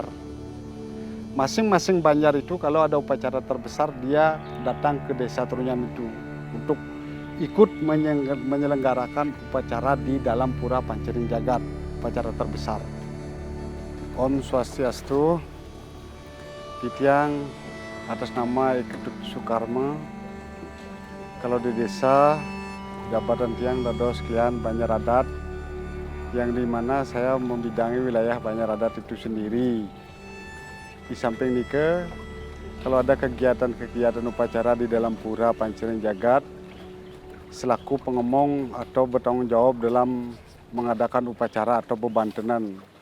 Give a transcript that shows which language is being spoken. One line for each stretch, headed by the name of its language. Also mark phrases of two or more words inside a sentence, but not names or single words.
Indonesian: Masing-masing banjar itu kalau ada upacara terbesar dia datang ke desa Trunyan itu untuk ikut menyelenggarakan upacara di dalam Pura Pancering Jagat, upacara terbesar.
Sanskrit: Om Swastiastu,
Indonesian: Titiang atas nama Ketut Sukarma. Kalau di desa, jabatan
Balinese: tiang dado
Indonesian: sekian banjar adat, yang dimana saya membidangi wilayah banjar adat itu sendiri. Di samping nike, kalau ada kegiatan-kegiatan upacara di dalam Pura Pancering Jagat, selaku pengomong atau bertanggung jawab dalam mengadakan upacara atau bebantenan.